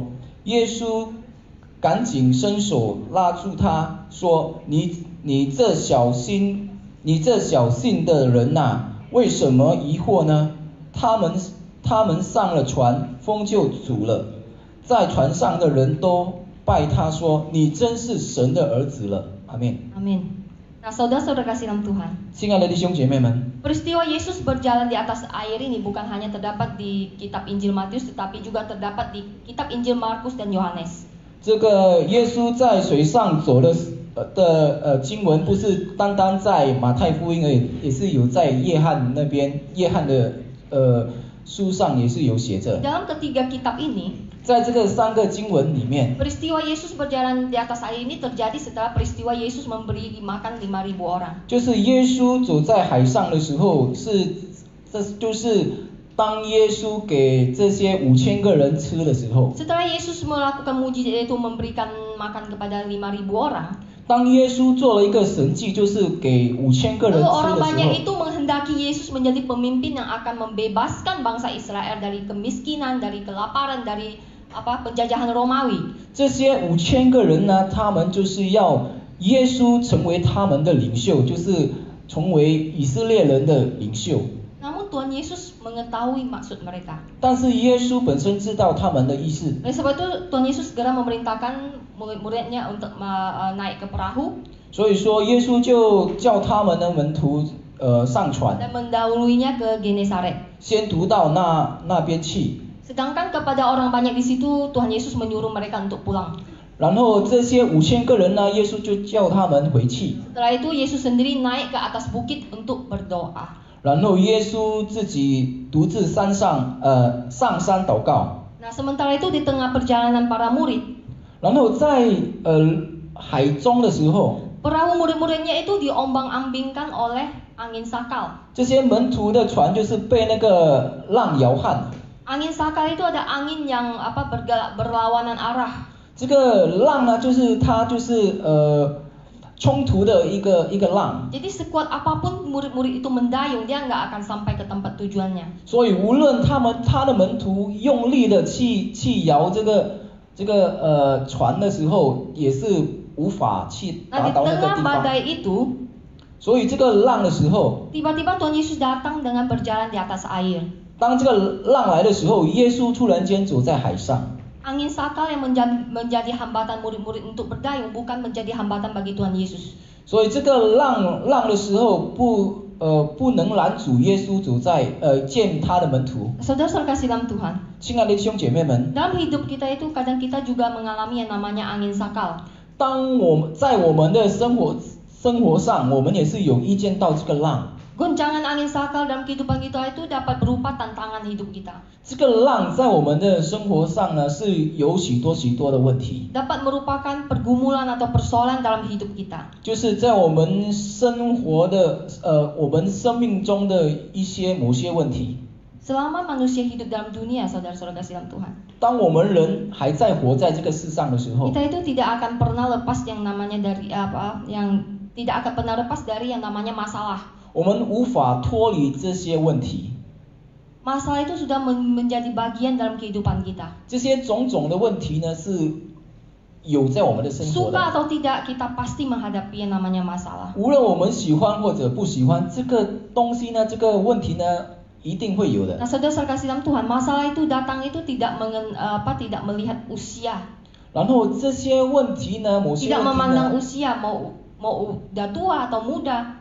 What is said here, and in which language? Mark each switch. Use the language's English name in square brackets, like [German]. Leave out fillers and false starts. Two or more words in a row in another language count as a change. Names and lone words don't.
[Chinese] 耶稣赶紧伸手拉住他，说：你这小信的人呐，为什么疑惑呢？他们上了船，风就阻了。在船上的人都拜他说：你真是神的儿子了。阿们。 [Indonesian] Amin. Nah, saudara-saudara kasih dalam Tuhan. [Chinese] 亲爱的弟兄姐妹们， [Indonesian] Peristiwa Yesus berjalan di atas air ini bukan hanya terdapat di kitab Injil Matius, tetapi juga terdapat di kitab Injil Markus dan Yohanes. [Chinese] 这个耶稣在水上走的经文，不是单单在马太福音而已，也是有在约翰那边，约翰的书上也是有写着。 [Indonesian] Dalam ketiga kitab ini, [Chinese] 在这个三个经文里面， [Indonesian] peristiwa Yesus berjalan di atas air ini terjadi setelah peristiwa Yesus memberi makan 5.000 orang. [Chinese] 就是耶稣走在海上的时候，就是当耶稣给这些5000个人吃的时候， [Indonesian] Setelah Yesus melakukan mujizat yaitu memberikan makan kepada 5.000 orang, [Chinese] 当耶稣做了一个神迹，就是给5000个人 [Indonesian] lalu [Chinese] 吃 [Indonesian] orang [Chinese] 的时 [Indonesian] banyak [Chinese] 候， [Indonesian] itu menghendaki Yesus menjadi pemimpin yang akan membebaskan bangsa Israel dari kemiskinan, dari kelaparan, dari penjajahan Romawi. [Chinese] 这些5000个人呢，他们就是要耶稣成为他们的领袖，就是成为以色列人的领袖。 [Indonesian] Namun Tuhan Yesus mengetahui maksud mereka. [Chinese] 但是耶稣本身知道他们的意思， [Indonesian] Oleh sebab itu Tuhan Yesus segera memerintahkan murid-muridnya untuk naik ke perahu [Chinese] 所以说耶稣就叫他们的门徒上船， [Indonesian] dan mendahuluinya ke Genesaret. [Chinese] 先读到那边去。 [Indonesian] Sedangkan kepada orang banyak di situ Tuhan Yesus menyuruh mereka untuk pulang. [Chinese] 然后这些5000个人呢，耶稣就叫他们回去。 [Indonesian] Setelah itu Yesus sendiri naik ke atas bukit untuk berdoa. [Chinese] 然后耶稣自己独自上山祷告。 [Indonesian] Nah, sementara itu di tengah perjalanan para murid, [Chinese] 然后在海中的时候， [Indonesian] perahu murid-muridnya itu diombang-ambingkan oleh angin sakal. [Chinese] 这些门徒的船就是被那个浪摇撼。 [Indonesian] Angin sakal itu ada angin yang berlawanan arah. [Chinese] 这个浪呢，它冲突的一个浪。 [Indonesian] Jadi sekuat apapun murid-murid itu mendayung, dia nggak akan sampai ke tempat tujuannya. [Chinese] 所以无论他的门徒用力的去摇这个船的时候，也是无法去 [Indonesian] Nah, [Chinese] 达 [Indonesian] di [Chinese] 到那个 [Indonesian] tengah [Chinese] 地方。 [Indonesian] badai itu, [Chinese] 所以这个浪的时候， [Indonesian] tiba-tiba Tuhan Yesus datang dengan berjalan di atas air. [Chinese] 当这个浪来的时候，耶稣突然间走在海上。 [Indonesian] Angin sakal yang menjadi hambatan murid-murid untuk berdayung bukan menjadi hambatan bagi Tuhan Yesus. [Chinese] 所以这个浪的时候不能拦阻耶稣走在见他的门徒。 [Indonesian] Saudara-saudara kasih dalam Tuhan, [Chinese] 亲爱的弟兄姐妹们， [Indonesian] dalam hidup kita itu kadang kita juga mengalami yang namanya angin sakal. [Chinese] 当在我们的生活上，我们也是有意见到这个浪。 [Indonesian] Goncangan angin sakal dalam kehidupan kita itu dapat berupa tantangan hidup kita. [Chinese] 这个浪在我们的生活上呢，是有许多的问题， [Indonesian] Dapat merupakan pergumulan atau persoalan dalam hidup kita. [Chinese] 就是在我们我们生命中的某些问题。 [Indonesian] Selama manusia hidup dalam dunia, saudara-saudara kasih dalam Tuhan, [Chinese] 当我们人还在活在这个世上的时候， [Indonesian] kita itu tidak akan pernah lepas yang namanya tidak akan pernah lepas dari yang namanya masalah. [Chinese] 我们无法脱离这些问题。 [Indonesian] Masalah itu sudah menjadi bagian dalam kehidupan kita. [Chinese] 这些种种的问题呢，是有在我们的生活 [Indonesian] Suka [Chinese] 的。 [Indonesian] atau tidak, kita pasti menghadapi yang namanya masalah. [Chinese] 无论我们喜欢或者不喜欢这个东西呢，这个问题呢，一定会有的。 [Indonesian] Nah, saudara kasih dalam Tuhan, masalah itu datang itu tidak melihat usia, [Chinese] 然后这些问题呢，某些 [Indonesian] tidak [Chinese] 问题 [Indonesian] memandang [Chinese] 呢， [Indonesian] usia mau udah tua atau muda,